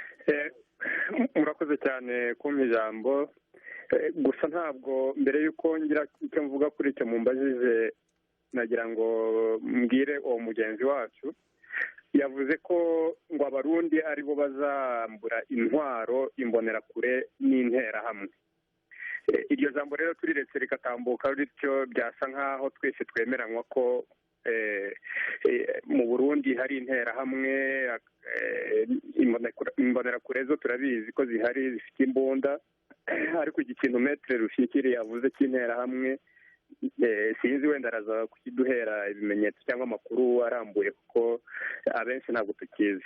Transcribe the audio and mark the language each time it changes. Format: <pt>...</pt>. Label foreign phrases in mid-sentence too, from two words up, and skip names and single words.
<rw>Murakoze cyane kumpa ijambo. Gusa ntabwo mbere y'uko ngira icyo mvuga kuri icyo mumbajije nagira ngo mbwire uwo mugenzi wacu yavuze ko ngo abarundi aribo bazambura intwaro imbonerakure n'interahamwe. Iryo jambo rero turiretse rikatambuka bityo byasa nk'aho twese twemeranywa ko mu Burundi hari interahamwe, imbonerakure zo turabizi ko zihari zifite imbunda, ariko ikintu Maître Rufikiri yavuze cy'interahamwe sinzi wenda araza kukiduhera ibimenyetso cyangwa amakuru arambuye kuko abenshi ntabwo tukizi.</rw>